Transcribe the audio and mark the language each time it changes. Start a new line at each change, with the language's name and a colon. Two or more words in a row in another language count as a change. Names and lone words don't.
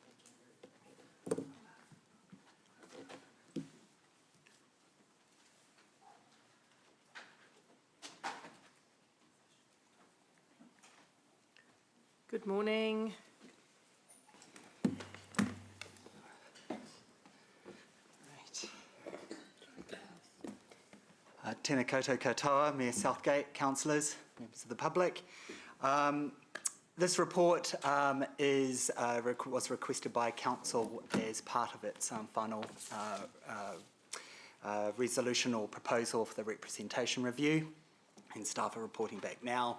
English: Good morning. Right.
Māori: Tēnā koutou katoa,
English: Mayor Southgate, councillors, members of the public. This report was requested by Council as part of its final resolution or proposal for the representation review, and staff are reporting back now.